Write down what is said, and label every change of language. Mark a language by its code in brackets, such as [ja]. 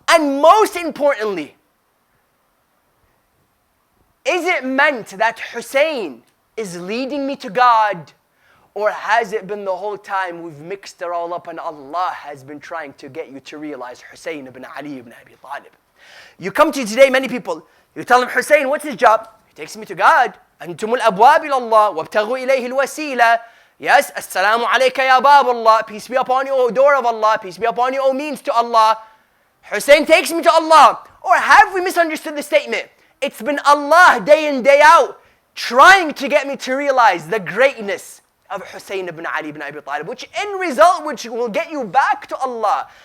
[en] And most importantly, is it meant that Husayn is leading me to God? Or has it been the whole time we've mixed it all up and Allah has been trying to get you to realize Husayn ibn Ali ibn Abi Talib? You come to today, many people, you tell him, Husayn, what's his job? He takes me to God. [ar] أنتم الأبواب إلى الله وابتغوا إليه الوسيلة. Yes, السلام عليك يا باب الله. [en] Peace be upon you, O door of Allah. Peace be upon you, O means to Allah. Husayn takes me to Allah. Or have we misunderstood the statement? It's been Allah day in, day out trying to get me to realize the greatness of Husayn ibn Ali ibn Abi Talib, which in result, which will get you back to Allah.